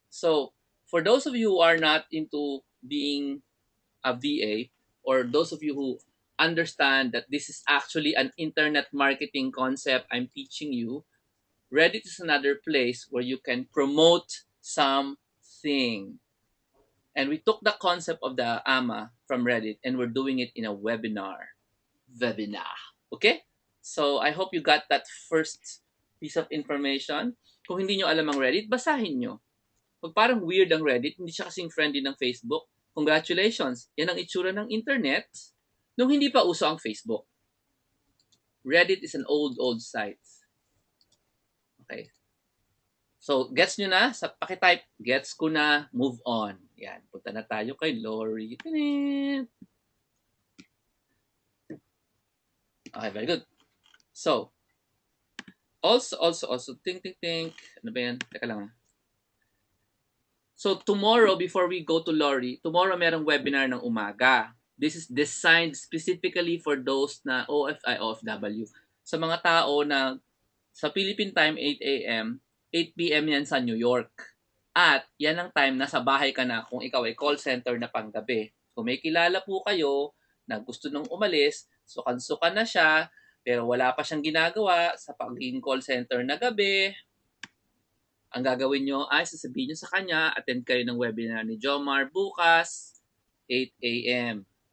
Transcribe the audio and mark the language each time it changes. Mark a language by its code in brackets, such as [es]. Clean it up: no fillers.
[en] So, for those of you who are not into being a VA, or those of you who understand that this is actually an internet marketing concept I'm teaching you, Reddit is another place where you can promote something. And we took the concept of the AMA from Reddit and we're doing it in a webinar. Okay? So, I hope you got that first piece of information. [tl] Kung hindi nyo alam ang Reddit, basahin nyo. Pag parang weird ang Reddit, hindi siya kasing friendly ng Facebook, congratulations, yan ang itsura ng internet nung hindi pa uso ang Facebook. [en] Reddit is an old site. Okay. So, [tl] gets nyo na? Sa pakitype, gets ko na, move on. Yan, punta na tayo kay Lori. [en] Okay, very good. So, also, think. [tl] Ano ba yan? Teka lang. [en] So, tomorrow, before we go to Lori, tomorrow [tl] merong webinar ng umaga. [en] This is designed specifically for those na OFW. [tl] Sa mga tao na sa Philippine time, 8 a.m., 8 p.m. yan sa New York. At yan ang time na sa bahay ka na kung ikaw ay call center na panggabi. Kung may kilala po kayo na gusto nung umalis, sukan-sukan na siya, pero wala pa siyang ginagawa sa pagiging call center na gabi, ang gagawin nyo ay sasabihin nyo sa kanya, attend kayo ng webinar ni Jomar bukas, 8 a.m.